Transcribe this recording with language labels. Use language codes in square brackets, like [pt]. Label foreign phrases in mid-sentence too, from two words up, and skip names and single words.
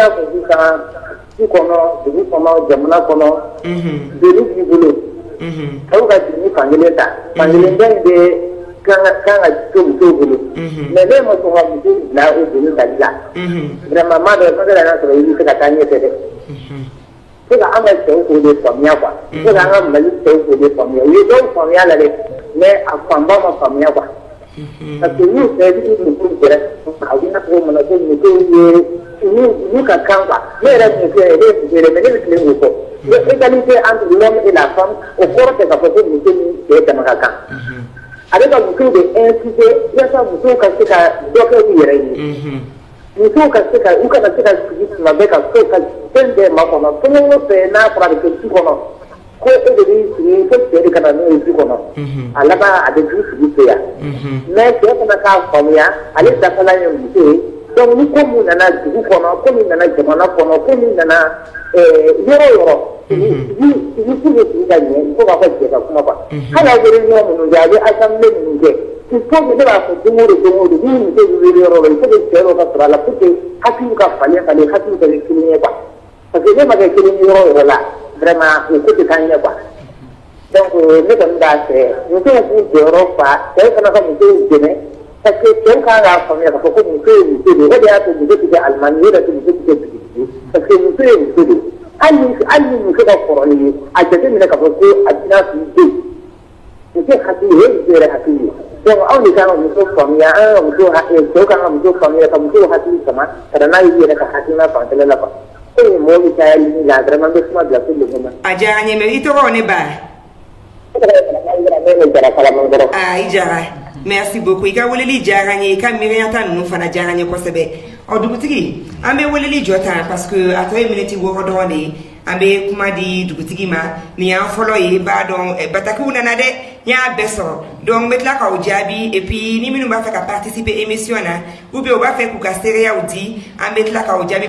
[bm] n'a fɔ sisan du kɔnɔ dugu kɔnɔ jamana kɔnɔ joli b'i bolo aw ka jigin fankelen ta fankelen bɛ in bɛ kan ka to musow bolo mais ne ma sɔn ka muso bila o joli tali la vraiment maa dɔ fɛn y'a sɔrɔ i bɛ se ka taa ɲɛfɛ dɛ fo ka an ka cɛw k'o de faamuya quoi fo ka an ka Mali cɛw k'o de faamuya u ye dɔw faamuya la dɛ mais a fanba ma faamuya quoi [fr] parce que [bm] n'u fɛ i bɛ muso gɛrɛ a bɛ n'a fɔ mana ko musow ye n'u ka kan quoi ne yɛrɛ muso yɛrɛ ne ye muso yɛrɛ mais ne bɛ tilen k'o fɔ [fr] l'égalité entre l'homme et la femme [bm] o kɔrɔ tɛ k'a fɔ ko muso ni cɛ dama ka kan a bɛ ka musow de inciter yaasa musow ka se ka dɔ kɛ u yɛrɛ ye musow ka se ka u kana se ka sigi tuma bɛɛ ka so ka fɛn bɛɛ makɔnɔ fɛn o fɛn n'a fɔra a bɛ kɛ du kɔnɔ ko e de b'i sigi ko cɛ de ka na n'o ye du kɔnɔ a laban a bɛ du sigi to yan mais cɛ fana k'a faamuya ale dafala ye muso ye donc ni ko min nana dugu kɔnɔ ko min nana jamana kɔnɔ ko min nana yɔrɔ yɔrɔ sigi [fr] pour que [bm] sigi ka ɲɛ [fr] il faut [bm] k'a fɔ cɛ ka kuma quoi hali aw bɛ réunion minnu kɛ a bɛ assemblée minnu kɛ [fr] il faut que [bm] ne b'a fɔ don o don ni muso bɛ wele yɔrɔ la il faut que cɛ dɔ ka sɔrɔ a la [fr] pour que [bm] hakiliw ka falen hakiliw ka kɛ kelen ye quoi [fr] parce que [bm] ne ma kɛ kelen ye yɔrɔ o yɔrɔ la vraiment o ko tɛ taa ɲɛ quoi donc ne kɔni b'a fɛ musow k'u jɔyɔrɔ fa cɛw fana ka musow dɛmɛ [fr] parce que [bm] cɛw kan k'a faamuya k'a fɔ ko muso ye muso de ye o de y'a to muso tɛ kɛ alimami ye o de y'a to muso tɛ kɛ dugutigi [fr] parce que [bm] muso ye muso de hali ni muso ka kɔrɔ ni ye a jateminɛ k'a fɔ ko a tɛna f'i den muso hakili o ye muso yɛrɛ hakili ye donc anw de kan ka muso faamuya an ka muso cɛw kan ka muso faamuya ka muso hakili sama ka na n'a ye yɛrɛ ka hakilina fanfɛla la quoi ko ni mɔgɔ min caya li la vraiment bɛ kuma bila [fr] pour le moment. [bm] a diyara n ye mais i tɔgɔ ne ba. i diyara [fr] merci beaucoup [bm] i ka weleli diyara n ye i ka miiriyata ninnu fana diyara n ye kosɛbɛ ɔ dugutigi an bɛ weleli jɔ tan [fr] parce que [bm] a tɔ ye miniti 6 dɔrɔn de ye an bɛ kuma di dugutigi ma nin y'an fɔlɔ ye b'a dɔn batakiw nana dɛ n y'a bɛɛ sɔrɔ donc n bɛ tila k'aw jaabi [fr] et puis [bm] ni minnu b'a fɛ ka [fr] participer émission [bm] na [fr] ou bien [bm] u b'a fɛ k'u ka seereyaw di an bɛ tila k'aw jaabi.